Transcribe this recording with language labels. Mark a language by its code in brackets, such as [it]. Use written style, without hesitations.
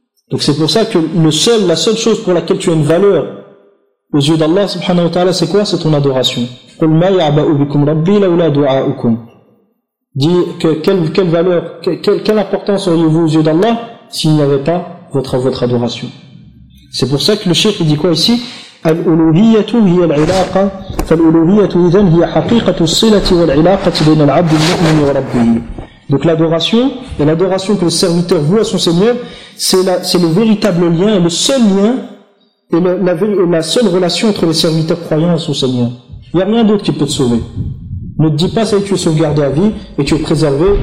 [fr] Donc, c'est pour ça que la seule chose pour laquelle tu as une valeur aux yeux d'Allah subhanahu wa ta'ala, c'est quoi? C'est ton adoration. [ar] Qul ma ya'ba'u bikum rabbi laula du'a'ukum. [fr] Dis que quelle importance auriez-vous aux yeux d'Allah s'il n'y avait pas votre adoration? C'est pour ça que le cheikh dit quoi ici? [ar] الألوهية هي العلاقة، فالألوهية إذن هي حقيقة الصلة والعلاقة بين العبد المؤمن وربه. [fr] Donc l'adoration et l'adoration que le serviteur voue à son Seigneur, c'est le véritable lien, le seul lien et la seule relation entre le serviteur croyant et son Seigneur. Il y a rien d'autre qui peut te sauver. Ne te dis pas ça, tu es sauvegardé à vie et tu es préservé.